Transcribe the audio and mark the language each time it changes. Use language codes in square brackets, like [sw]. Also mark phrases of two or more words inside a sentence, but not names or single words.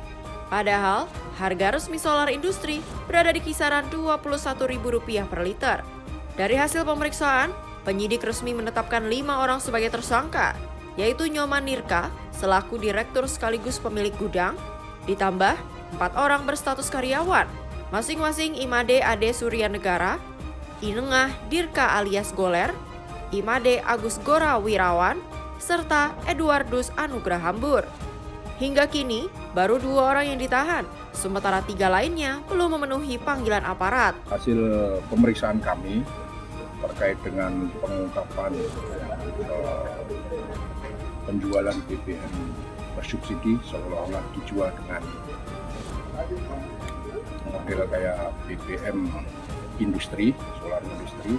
[id] Padahal, harga resmi solar industri berada di kisaran Rp21.000 per liter. Dari hasil pemeriksaan, penyidik resmi menetapkan 5 orang sebagai tersangka, yaitu Nyoman Nirka selaku direktur sekaligus pemilik gudang, ditambah 4 orang berstatus karyawan, masing-masing Imade Ade Surya Negara, Inengah Dirka alias Goler, Imade Agus Gora Wirawan, serta Eduardus Anugrah Hambur. Hingga kini, baru 2 orang yang ditahan, sementara 3 lainnya belum memenuhi panggilan aparat. Hasil pemeriksaan kami terkait dengan pengungkapan penjualan BBM bersubsidi seolah-olah dijual dengan model kayak BBM industri, solar industri.